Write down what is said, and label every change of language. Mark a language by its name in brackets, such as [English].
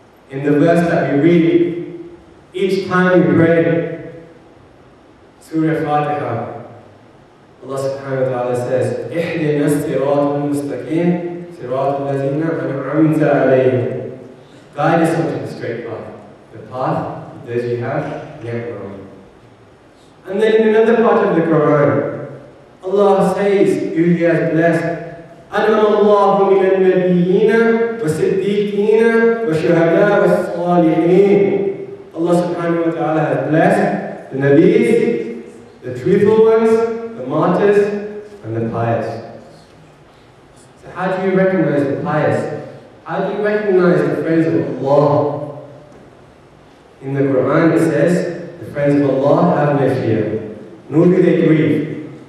[English] In the verse that we read, each time we pray, Surah Fatiha, Allah subhanahu wa ta'ala says, [Arabic] اهدنا الصراط المستقيم صراط الذين أنعمت عليهم. [English] Guide us onto the straight path. The path of those you have never on. And then in another part of the Quran, Allah says who He has blessed. [Arabic] أنعم الله من النبيين والصديقين والشهداء والصالحين. [English] Allah subhanahu wa ta'ala has blessed the Nabis, the truthful ones, the martyrs, and the pious. So how do you recognize the pious? How do you recognize the friends of Allah? In the Quran it says, the friends of Allah have no fear, nor do they grieve.